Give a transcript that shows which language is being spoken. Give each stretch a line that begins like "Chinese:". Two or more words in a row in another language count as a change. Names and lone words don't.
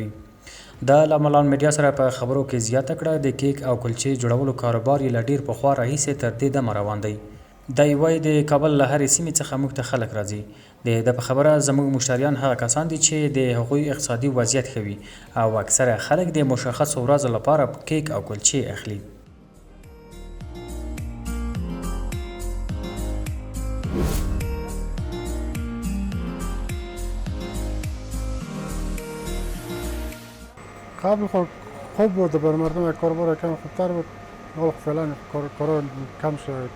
Pashto: دا له ملان میډیا سره په خبرو کې زیاته کړه د کیک او کلچې جوړولو کاروبار یې له ډېر پخوا راهیسې تر دې دمه روان دی. دی وایي د کابل له هرې سیمې څخه موږ ته خلک راځي. د په خبره زموږ مشتریان هغه کسان دي چې د هغوی اقتصادي وضعیت ښه وي او اکثره خلک د مشخصو ورځو لپاره کیک او کلچې اخلي.
Persian: قبل خوب بود برای مردم کاربار کم خوبتر بود، ولی فعلا کارا کم شد.